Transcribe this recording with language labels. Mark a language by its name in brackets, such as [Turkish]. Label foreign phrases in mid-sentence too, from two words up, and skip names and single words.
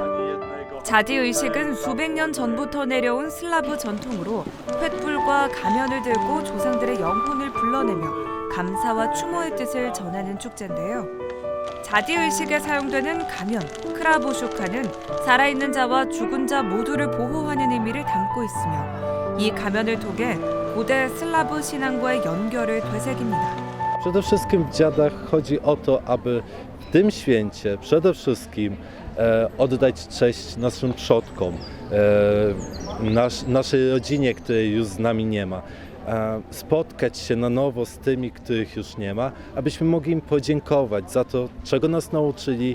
[Korean] 자디 의식은 수백 년 전부터 내려온 슬라브 전통으로 횃불과 가면을 들고 조상들의 영혼을 불러내며 감사와 추모의 뜻을 전하는 축제인데요. 자디 의식에 사용되는 가면, 크라보슈카는 살아있는 자와 죽은 자 모두를 보호하는 의미를 담고 있으며 이 가면을 통해 고대 슬라브 신앙과의 연결을 되새깁니다. [Polish] Przede wszystkim w dziadach chodzi o to, aby w tym święcie przede wszystkim oddać cześć naszym przodkom, naszej rodzinie, której już z nami nie ma, spotkać się na nowo z tymi, których już nie ma, abyśmy mogli im podziękować za to, czego nas nauczyli.